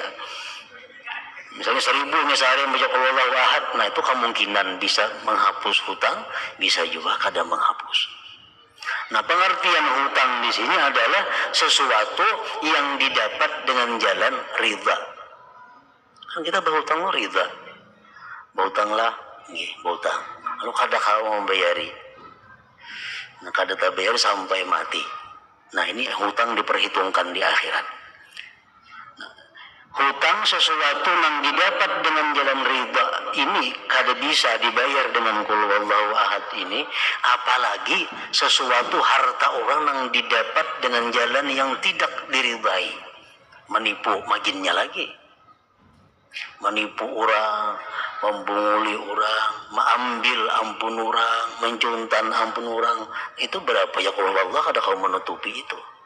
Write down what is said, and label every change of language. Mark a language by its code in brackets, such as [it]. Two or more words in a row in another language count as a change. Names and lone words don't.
[id] Misalnya 1000 sehari membaca qul huwallahu ahad, nah itu kemungkinan bisa menghapus hutang, bisa juga kada menghapus. Nah, pengertian hutang di sini adalah sesuatu yang didapat dengan jalan ridha. Kan kita berhutang ridha. [bjn] Berhutanglah, berhutang. Lalu kada kau membayari, nah kada terbayar sampai mati. [id] Nah, ini hutang diperhitungkan di akhirat. Nah, hutang sesuatu yang didapat dengan jalan ridha ini kada bisa dibayar dengan qul huwallahu ahad ini, apalagi sesuatu harta orang yang didapat dengan jalan yang tidak diridhai. Menipu makinnya lagi. [bjn] Menipu orang, membunguli orang, mengambil ampun orang, mencuntan ampun orang, itu berapa ya kalau Allah kada kau menutupi itu.